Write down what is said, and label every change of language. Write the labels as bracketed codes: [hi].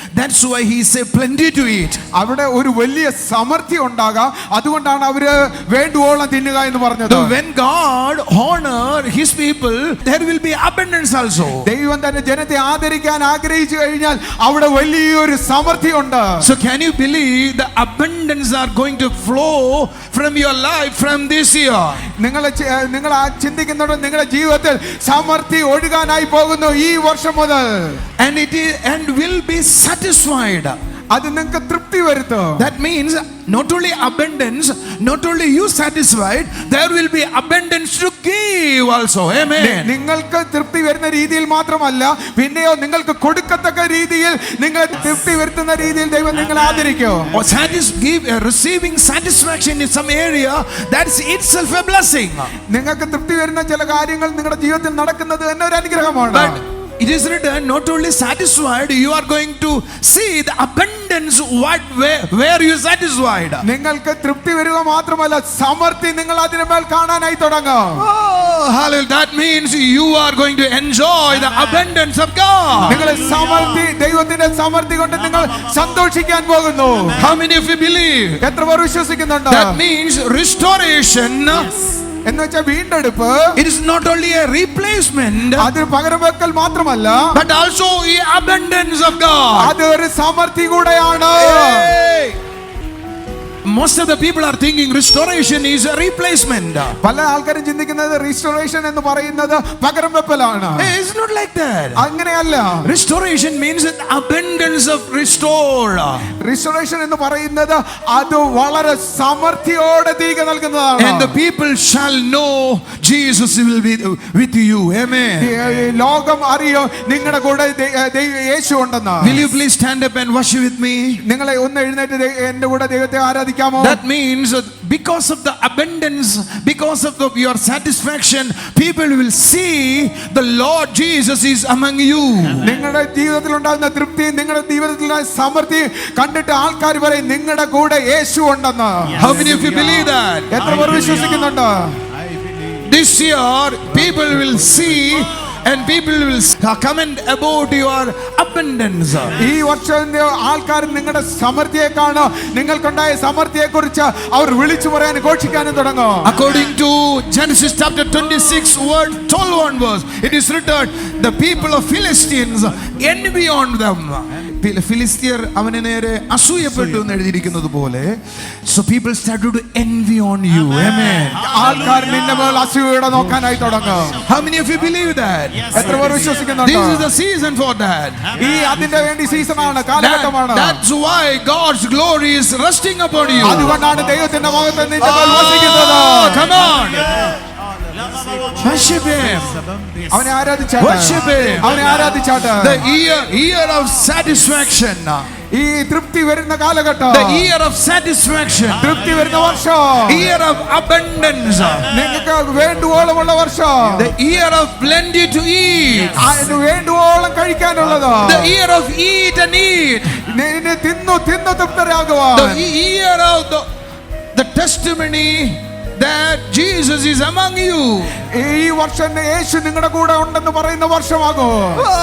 [en] That's why he said plenty to eat. [ml] അവിടെ ഒരു വലിയ സമൃദ്ധി ഉണ്ടാകാം, അതുകൊണ്ടാണ് അവര് വേണ്ടുവോളം തിന്നുക എന്ന് പറഞ്ഞത്. [en] So when God honor his people, there will be abundance also. [ml] ദൈവം തന്റെ ജനത്തെ ആദരിക്കാൻ ആഗ്രഹിച്ചു കഴിഞ്ഞാൽ അവിടെ വലിയൊരു സമൃദ്ധി ഉണ്ട്. [en] So can you believe the abundance are going to flow from your life from this year? [ml] നിങ്ങൾ ചിന്തിക്കുന്നുണ്ടോ നിങ്ങളുടെ ജീവിതത്തിൽ സമൃദ്ധി ഒഴുകാനായി പോകുന്നു ഈ വർഷം മുതൽ? [en] And will be satisfied. [ml] അത് നിങ്ങൾക്ക് തൃപ്തി വരുത്തും. [en] That means not only abundance, not only you satisfied, there will be abundance to give also. Amen. [ml] നിങ്ങൾക്ക് തൃപ്തി വരുന്ന രീതിയിൽ മാത്രമല്ല, പിന്നെയോ നിങ്ങൾക്ക് കൊടുക്കത്തക്ക രീതിയിൽ നിങ്ങൾ തൃപ്തി വരുത്തുന്ന രീതിയിൽ ദൈവം നിങ്ങളെ ആദരിക്കും. [en] Or receiving satisfaction in some area, that's itself a blessing. [ml] നിങ്ങൾക്ക് തൃപ്തി വരുന്ന ചില കാര്യങ്ങൾ നിങ്ങളുടെ ജീവിതത്തിൽ നടക്കുന്നത് തന്നെ ഒരു അനുഗ്രഹമാണ്. [en] But it is written, not only satisfied, you are going to see the abundance where you satisfied. [ml] നിങ്ങൾക്ക് തൃപ്തി വരിക മാത്രമല്ല, സമൃദ്ധി നിങ്ങൾ അതിന്മേൽ കാണാനായി തുടങ്ങും. [en] Oh, hallelujah. That means you are going to enjoy the abundance of God. [ml] നിങ്ങൾ സമൃദ്ധി, ദൈവത്തിന്റെ സമൃദ്ധി കൊണ്ട് നിങ്ങൾ സന്തോഷിക്കാൻ പോകുന്നു. [en] How many of you believe? [ml] എത്ര പേർ വിശ്വസിക്കുന്നുണ്ട്? [en] That means restoration. [ml] എന്ന് വെച്ചാൽ വീണ്ടെടുപ്പ്. [en] It is not only a replacement, [ml] അത് പകരം വെക്കൽ മാത്രമല്ല, [en] but also the abundance of God. [ml] അത് ഒരു സമൃദ്ധി കൂടെയാണ്. [en] Hey! Most of the people are thinking restoration is a replacement. [ml] പല ആൾക്കാരും ചിന്തിക്കുന്നത് റീസ്റ്റോറേഷൻ എന്ന് പറയുന്നത് പകരം വെക്കലാണ്. [en] Hey, it's not like that. [ml] അങ്ങനെയല്ല. [en] Restoration means the abundance of restore. [ml] Restoration എന്ന് പറയുന്നത് അത് വളരെ സമൃദ്ധിയോടെ തിരികെ നൽകുന്നതാണ്. [en] And the people shall know Jesus will be with you. Amen. [ml] ലോകം അറിയോ നിങ്ങളുടെ കൂടെ യേശു ഉണ്ടെന്ന്. [en] Will you please stand up and worship with me? [ml] നിങ്ങളെ ഒന്ന് എഴുന്നേറ്റ് എന്റെ കൂടെ ദൈവത്തെ ആരാധിക്കാമോ? [en] That means because of the abundance, because of your satisfaction, people will see the Lord Jesus is among you. [ml] നിങ്ങളുടെ ജീവിതത്തിൽ ഉണ്ടാകുന്ന തൃപ്തി, നിങ്ങളുടെ ജീവിതത്തിലെ സമൃദ്ധി കണ്ടിട്ട് ആൾക്കാർ പറയും നിങ്ങളുടെ കൂടെ യേശു ഉണ്ടെന്ന്. [en] How many of you believe that? [ml] എത്ര പേർ വിശ്വസിക്കുന്നുണ്ട്? [en] This year people will see and people will comment about your abundance. [ml] ഈ വർഷം ആൾക്കാർ നിങ്ങളുടെ സമൃദ്ധിയെ കാണും, നിങ്ങൾക്കുണ്ടായ സമൃദ്ധിയെ കുറിച്ച് അവർ വിളിച്ചു പറയാനും ഘോഷിക്കാനും തുടങ്ങും. [en] According to Genesis chapter 26 word 12 onwards, it is written, the people of Philistines envy on them. [ml] ഫിലിസ്ത്യർ അവനെ നേരെ അസൂയപ്പെട്ടു എന്ന് എഴുതിയിരിക്കുന്നത് പോലെ, [en] so people started to envy on you. Amen. [ml] ആൾക്കാർ നിന്നെ മേൽ അസൂയയോടെ നോക്കാനായി തുടങ്ങും. [en] How many of you believe that? [ml] എത്ര പേർ വിശ്വസിക്കുന്നുണ്ട്? [en] This is the season for that. [ml] ഈ അതിന്റെ വേണ്ടി സീസണാണ്, കാലഘട്ടമാണ്. [en] That's why God's glory is resting upon you. [ml] അതുകൊണ്ടാണ് ദൈവത്തിന്റെ മഹത്വം നിന്റെ മേൽ വസിക്കുന്നത്. [en] Come on. Worship him. [ml] അവനെ ആരാധിച്ചാട്ടെ. [en] Worship him. [ml] അവനെ ആരാധിച്ചാട്ടെ. [en] The year of satisfaction. [ml] ഈ തൃപ്തി വരുന്ന കാലഘട്ടം. [en] The year of satisfaction. [ml] തൃപ്തി വരുന്ന വർഷം. [en] Year of abundance. [ml] നിങ്ങൾക്ക് വേണ്ടുവോളമുള്ള വർഷം. [en] The year of plenty to eat. [ml] അതിന് വേണ്ടുവോളം കഴിക്കാനുള്ളത്. [en] The year of eat and eat. [ml] നിന്നെ തിന്നു തൃപ്തരാകുവാൻ. [en] The year of the testimony that Jesus is among you. [ml] ഈ വർഷം യേശു നിങ്ങളുടെ കൂടെ ഉണ്ടെന്ന് പറയുന്ന വർഷമാകും.